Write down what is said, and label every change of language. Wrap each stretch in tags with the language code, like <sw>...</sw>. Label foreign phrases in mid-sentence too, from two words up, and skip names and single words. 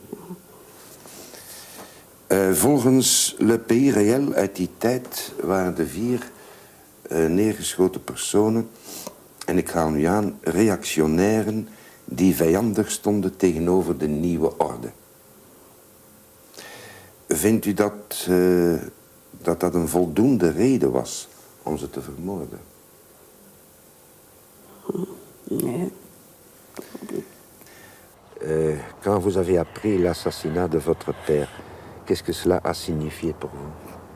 <nl>Volgens Le Pays Réel uit die tijd waren de 4 neergeschoten personen, en ik ga nu aan, reactionairen die vijandig stonden tegenover de nieuwe orde. Vindt u dat dat een voldoende reden was om ze te vermoorden? Nee.</nl> <fr>Quand vous avez appris l'assassinat de votre père, qu'est-ce que cela a signifié pour vous?</fr>